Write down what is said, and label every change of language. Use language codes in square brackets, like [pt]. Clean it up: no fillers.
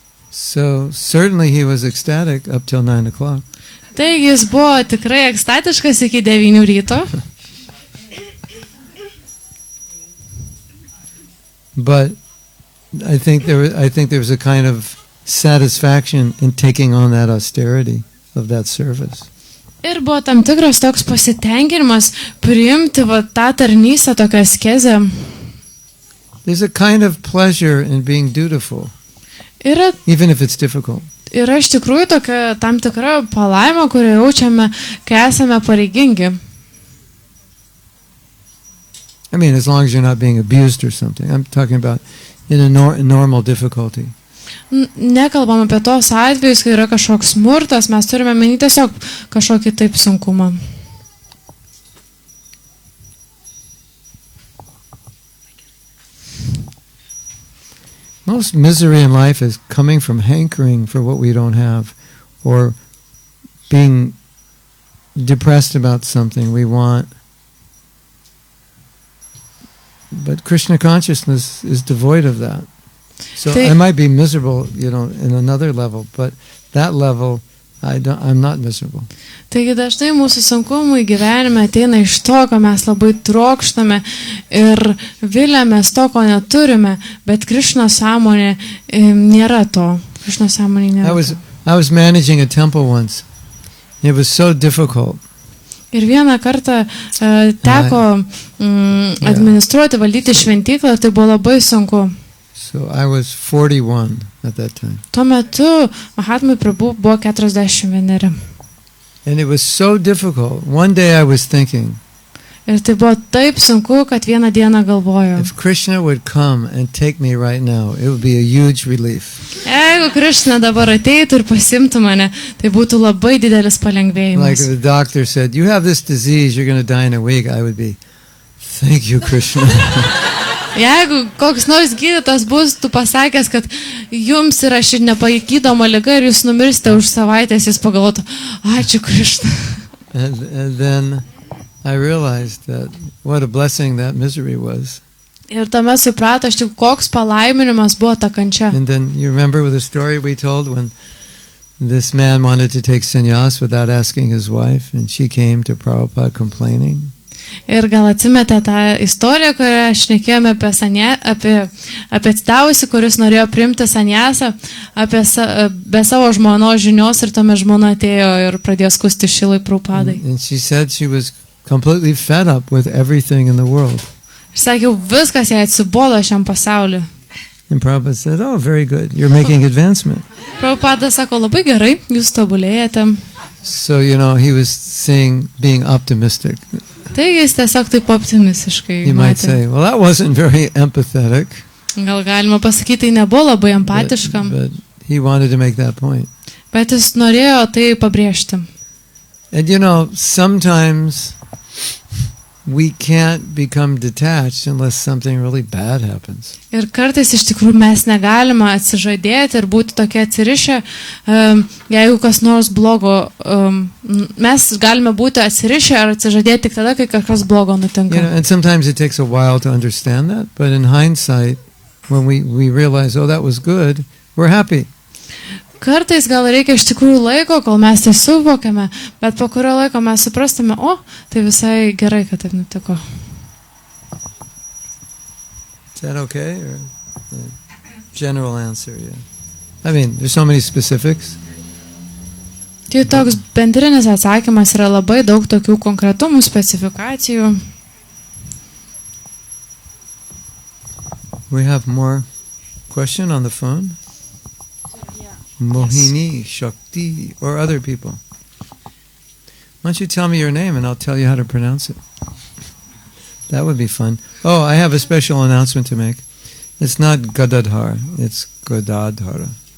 [en] So certainly he was ecstatic up till 9 o'clock. [lt] Taigi jis buvo tikrai ekstatiškas iki 9 ryto. [en] But I think there was a kind of satisfaction in taking on that austerity of that service. [lt] Ir buvo tam tikras toks pasitenkinimas priimti tą tarnystę, tokią askezę. [en] There's a kind of pleasure in being dutiful, even if it's difficult. [lt] Yra iš tikrųjų tokia tam tikra palaima, kurią jaučiame, kai esame pareigingi. [en] I mean, as long as you're not being abused or something. I'm talking about in a normal difficulty. [lt] Nekalbam apie tos atvejus, kai yra kažkoks smurtas, mes turime menyti tiesiog kažkokį taip sunkumą. [en] Most misery in life is coming from hankering for what we don't have or being depressed about something we want. But Krishna consciousness is devoid of that. So I might be miserable, you know, in another level, but that level I'm not miserable. [lt] Taigi dažnai mūsų sunkumai gyvenime ateina iš to, ko mes labai trokštame ir viliamės to, ko neturime, bet Krishna sąmonė nėra to. Krishna sąmonė nėra. [en] I was managing a temple once. It was so difficult. [lt] Ir vieną kartą teko administruoti, valdyti šventyklą, tai buvo labai sunku. [en] So I was 41 at that time. [lt] Tuo metu Mahatma Prabhu buvo 41. [en] And it was so difficult. One day I was thinking, [lt] ir tai buvo taip sunku, kad vieną dieną galvojau. [en] If Krishna would come and take me right now, it would be a huge relief. [lt] Jeigu Krišna dabar ateitų ir pasimtų mane, tai būtų labai didelis [en] Like [lt] palengvėjimas. [en] if the doctor said, "You have this disease, you're going to die in a week," I would be, "Thank you, Krishna." [lt] Jeigu koks nors gydytas būtų pasakęs, kad jums yra ši nepagydoma liga ir jūs numirsite už savaitės, jis pagalvotų, ačiū Krišna. [en] And then I realized that what a blessing that misery was. [lt] Ir tuomet suprato, aš tik koks palaiminimas buvo ta kančia. [en] And then you remember with the story we told when this man wanted to take sannyas without asking his wife, and she came to Prabhupada complaining. [lt] Ir gal atsimete tą istoriją, kurią šnekėjome apie atsidavusi, kuris norėjo priimti sanyasą, be savo žmonos žinios, ir tuomet žmona atėjo ir pradėjo skusti Šrilai Prabhupadai. [en] And she said she was completely fed up with everything in the world. [lt] Ir sakiau, viskas jai atsibodo šiam pasauliu. [en] And Prabhupada said, "Oh, very good. You're making advancement." [lt] Prabhupada sako, labai gerai, jūs tobulėjate. [en] So, he was saying, being optimistic. [lt] Taigi jis tiesiog taip optimistiškai [en] You might [lt] matė. [en] say, "Well, that wasn't very empathetic." [lt] Gal galima pasakyti, tai nebuvo labai empatiškam, [en] But he wanted to make that point. [lt] bet jis norėjo tai pabrėžti. [en] And sometimes we can't become detached unless something really bad happens. [lt] Ir kartais iš tikrųjų mes negalime atsižadėti ir būti tokie atsirišę, jeigu kas nors blogo, mes galime būti atsirišę ar atsižadėti tik tada, kai kažkas blogo nutinka. [en] And sometimes it takes a while to understand that, but in hindsight, when we realize, oh, that was good, we're happy. [lt] Kartais gal reikia iš tikrųjų laiko, kol mes tai suvokiame, bet po kurio laiko mes suprastume, tai visai gerai, kad taip nutiko. [en] Is that okay? Or general answer, yeah. I mean, there's so many specifics. [lt] Tai toks bendrinis atsakymas yra labai daug tokių konkretumų, specifikacijų. [en] We have more question on the phone? Mohini, Shakti, or other people. Why don't you tell me your name and I'll tell you how to pronounce it. That would be fun. Oh, I have a special announcement to make. It's not Gadadhar, it's Godadhara.